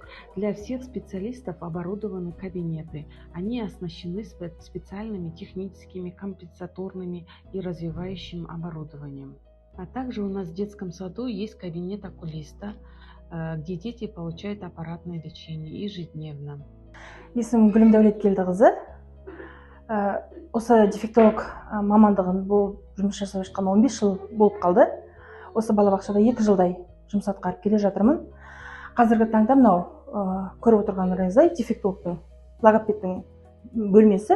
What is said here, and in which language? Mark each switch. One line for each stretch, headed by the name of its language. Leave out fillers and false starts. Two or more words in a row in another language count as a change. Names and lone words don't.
Russian: Для всех специалистов оборудованы кабинеты. Они оснащены специальными техническими, компенсаторными и развивающим оборудованием. А также у нас в детском саду есть кабинет окулиста, где дети получают аппаратное лечение ежедневно.
Kazakh: Есімім Гүлім Дәулеткелдіқызы. Осы дефектолог мамандығын жұмыс жасап жатқаныма 15 жыл болып қалды. Осы балабақшада 2 жылдай жұмыс атқарып келе жатырмын. Қазіргі таңда мынау көріп отырғандарыңыздай дефектологтың, логопедтің бөлмесі.